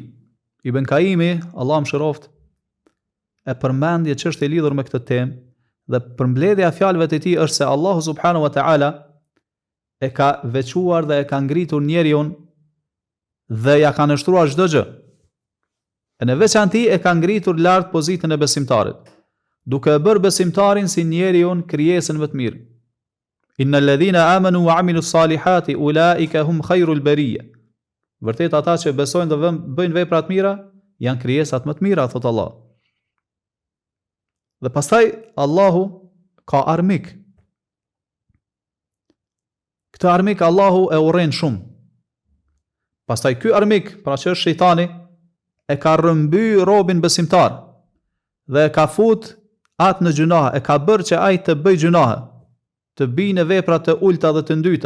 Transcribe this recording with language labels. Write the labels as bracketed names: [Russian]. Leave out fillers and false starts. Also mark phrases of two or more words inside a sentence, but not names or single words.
[Albanian] Ibn Kaimi, Allah mëshiroft, e përmendje çështje e lidhur me këtë temë dhe përmbledhja e fjalëve të tij është se Allahu [Arabic] سبحانه وتعالى [Albanian] e ka veçuar dhe e ka ngritur njeriun dhe ja ka nështruar çdo gjë. E në veçanti e ka ngritur lart pozitën e besimtarit, duke e bërë besimtarin si njeriun krijesën më të mirë. [Arabic] إن الذين آمنوا وعملوا الصالحات أولئك هم خير البرية. [Albanian] Vërtet ata që besojnë dhe bëjnë vepra të mira janë krijesat më të mira, thot Allah. Dhe pastaj Allahu ka armik. Këtë armik Allahu e urren shumë. Pastaj ky armik, pra që është shejtani, e ka rrëmby robin besimtar dhe e ka fut atë në gjunahe, e ka bërë që ai të bëj gjunahe, të bijë në vepra të ulta dhe të ndyta.